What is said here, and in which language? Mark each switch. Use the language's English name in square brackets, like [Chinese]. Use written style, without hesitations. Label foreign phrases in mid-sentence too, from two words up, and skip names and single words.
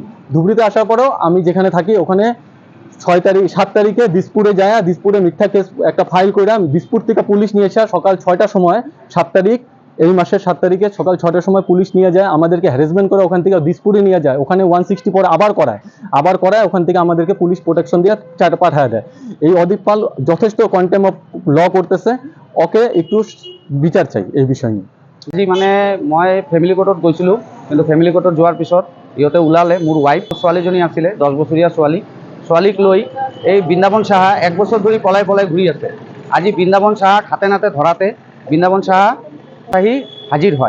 [Bangla] ধুবড়িতে আসার পরেও আমি যেখানে থাকি ওখানে 7 তারিখে দিসপুরে যায়, দিসপুরে মিথ্যা কেস একটা ফাইল করে দিসপুর থেকে পুলিশ নিয়ে এসে সকাল 6টার সময় 7 তারিখ, এই মাসের 7 তারিখে সকাল 6টার সময় পুলিশ নিয়ে যায়, আমাদেরকে হ্যারাসমেন্ট করে ওখান থেকে দিসপুরে নিয়ে যায়। ওখানে 164 আবার করায় ওখান থেকে আমাদেরকে [English] police protection [Bangla] দিয়ে পাঠায় দেয়। এই অদীপ পাল যথেষ্ট [English] contempt of law [Bangla] করতেছে, ওকে একটু বিচার চাই এই বিষয় নিয়ে। [Assamese] আজি মানে মই [English] family court [Assamese] গৈছিলোঁ, কিন্তু [English] family court [Assamese] যোৱাৰ পিছত ইহঁতে ওলালে মোৰ ৱাইফ, ছোৱালীজনী আছিলে 10 বছৰীয়া ছোৱালীক লৈ এই বৃন্দাবন সাহা 1 বছৰ ধৰি পলাই ঘূৰি আছে। আজি বৃন্দাবন সাহাক হাতে নাতে ধৰাতে বৃন্দাবন সাহা আহি হাজিৰ হয়।